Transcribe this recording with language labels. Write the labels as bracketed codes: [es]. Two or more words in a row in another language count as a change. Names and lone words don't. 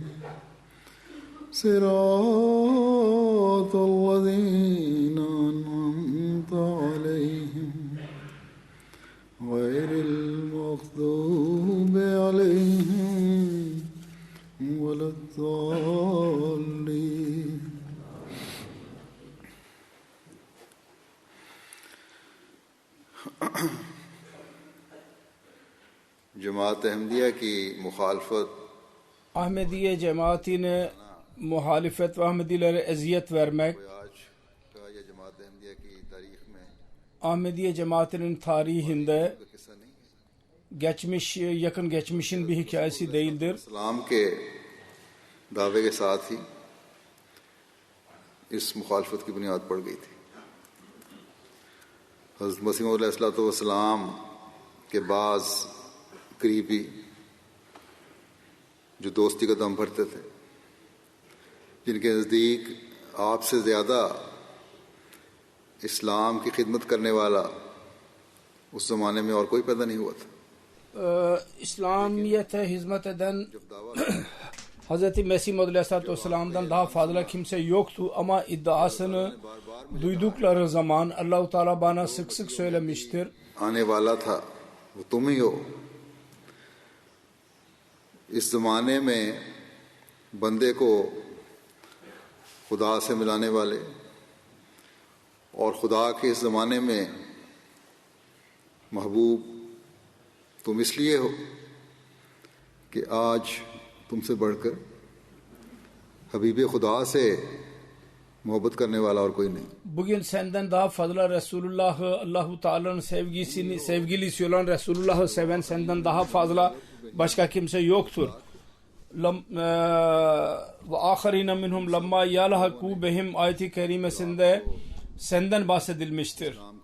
[ar] صراط الذين أنعمت عليهم غير المغضوب عليهم ولا الضالين [ur] جماعت احمدیہ کی مخالفت [tr] Ahmediye cemaatine muhalefet ve Ahmedilere eziyet vermek Ahmediye cemaatinin tarihinde yakın geçmişin bir hikayesi değildir. [ur] İslam کے دعوے کے ساتھ ہی اس مخالفت کی بنیاد پڑ گئی تھی. حضرت مسیح موعود علیہ السلام کے بعض قریبی جو دوستی کا دم بھرتے تھے، جن کے نزدیک آپ سے زیادہ اسلام کی خدمت کرنے والا اس زمانے میں اور کوئی پیدا نہیں ہوا تھا. [tr] İslamiyet'e hizmet eden Hz. Mesih Maud Aleyhisselam'dan daha fazla kimse yoktu ama iddiasını duydukları zaman Allah-u Teala bana sık sık söylemiştir. [ur] آنے والا تھا وہ تم ہی ہو. اس زمانے میں بندے کو خدا سے ملانے والے اور خدا کے اس زمانے میں محبوب تم اس لیے ہو کہ آج تم سے بڑھ کر حبیب خدا سے محبت کرنے والا اور کوئی نہیں. [tr] Bugün senden daha fazla Resulullah'ı, Allahu Teala'nın sevgilisi olan Resulullah'ı seven senden daha fazla başka kimse yoktur. Ve [ar] آخرين منهم لما يلحقوا بهم [tr] ayeti kerimesinde senden bahsedilmiştir.